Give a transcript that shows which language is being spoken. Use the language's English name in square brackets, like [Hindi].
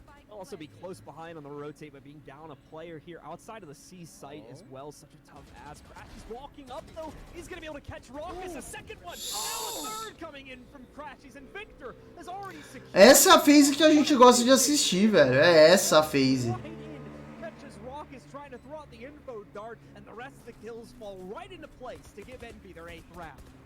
[English] Also be close behind on the rotate, but being down a player here outside of the C site as well. Such a tough ass. Crash is walking up though. He's gonna be able to catch Raucus. A second one. Now a third coming in from Crashies, and Victor has already secured. [Portuguese] Essa é a phase que a gente gosta de assistir, velho. É essa a phase. [English] Catches Raucus trying to throw out the info dart, and the rest of the kills fall right into place to give Envy their 8th round.